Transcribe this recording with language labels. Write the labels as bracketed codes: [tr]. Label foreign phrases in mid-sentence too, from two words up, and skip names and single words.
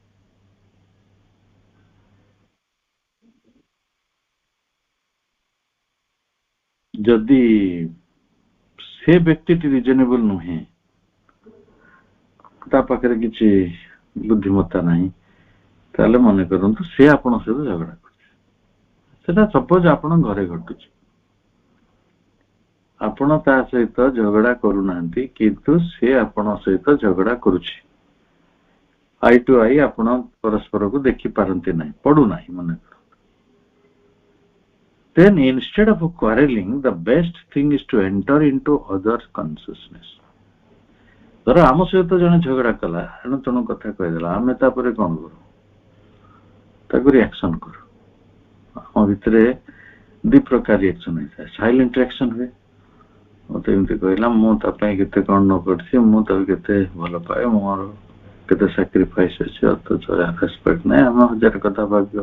[or] ଯଦି ସେ ବ୍ୟକ୍ତିଟି ରିଜନେବଲ ନୁହେଁ, ତା ପାଖରେ କିଛି ବୁଦ୍ଧିମତ୍ତା ନାହିଁ, ତାହେଲେ ମନେ କରନ୍ତୁ ସେ ଆପଣଙ୍କ ସହିତ ଝଗଡା କରୁଛି। ସେଟା ସପୋଜ ଆପଣଙ୍କ ଘରେ ଘଟୁଛି, ଆପଣ ତା ସହିତ ଝଗଡା କରୁନାହାନ୍ତି, କିନ୍ତୁ ସେ ଆପଣଙ୍କ ସହିତ ଝଗଡା କରୁଛି। [en] eye to eye [or] ଆପଣ ପରସ୍ପରକୁ ଦେଖିପାରନ୍ତି ନାହିଁ, ପଡୁନାହିଁ ମନେ କରନ୍ତୁ। [en] Then instead of quarreling, the best thing is to enter into other consciousness. [or] ଧର ଆମ ସହିତ ଜଣେ ଝଗଡା କଲା, ଏଣୁ ତେଣୁ କଥା କହିଦେଲା, ଆମେ ତାପରେ କଣ କରୁ? ତାକୁ ରିଆକ୍ସନ କରୁ। ଆମ ଭିତରେ ଦି ପ୍ରକାର ରିଆକ୍ସନ ହେଇଥାଏ। [en] silent reaction [or] ହୁଏ, ମତେ ଏମିତି କହିଲା, ମୁଁ ତା ପାଇଁ କେତେ କଣ ନ କରିଛି, ମୁଁ ତାକୁ କେତେ ଭଲ ପାଏ, ମୋର କେତେ ସାକ୍ରିଫାଇସ୍ ଅଛି, ଅଥଚ ରେସ୍ପେକ୍ଟ ନାହିଁ, ଆମେ ହଜାର କଥା ଭାବିବ।